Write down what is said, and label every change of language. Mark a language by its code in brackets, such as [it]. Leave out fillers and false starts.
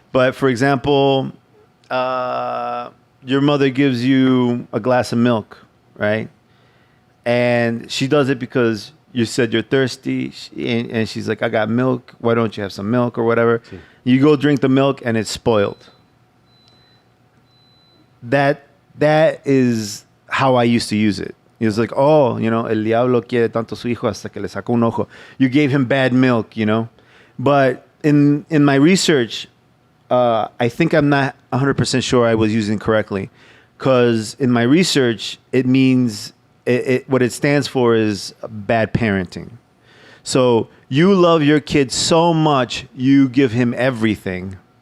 [en] But for example, your mother gives you a glass of milk, right? And she does it because you said you're thirsty, and she's like, I got milk. Why don't you have some milk or whatever? [es] Sí. [en] You go drink the milk, and it's spoiled. That is how I used to use it. It was like, [es] el diablo quiere tanto su hijo hasta que le sacó un ojo. [en] You gave him bad milk, But in my research, I think I'm not 100% sure I was using it correctly. Because in my research, it means, what it stands for is bad parenting. So you love your kid so much, you give him everything.